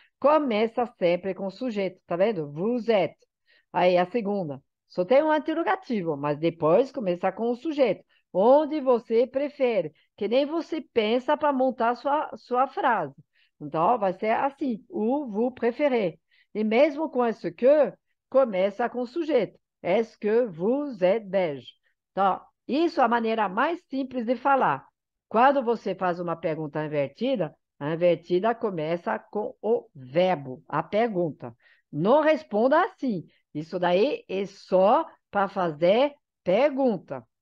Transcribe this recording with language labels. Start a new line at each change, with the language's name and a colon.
Portuguese: Começa sempre com o sujeito, tá vendo? Vous êtes. Aí a segunda. Só tem um interrogativo, mas depois começa com o sujeito. Onde você prefere? Que nem você pensa para montar sua frase. Então, vai ser assim. Où vous préférez. E mesmo com esse que, começa com o sujeito.
French: Est-ce que vous êtes belge?
Portuguese: Então, isso é a maneira mais simples de falar. Quando você faz uma pergunta invertida, a invertida começa com o verbo, a pergunta. Não responda assim. Isso daí é só para fazer pergunta.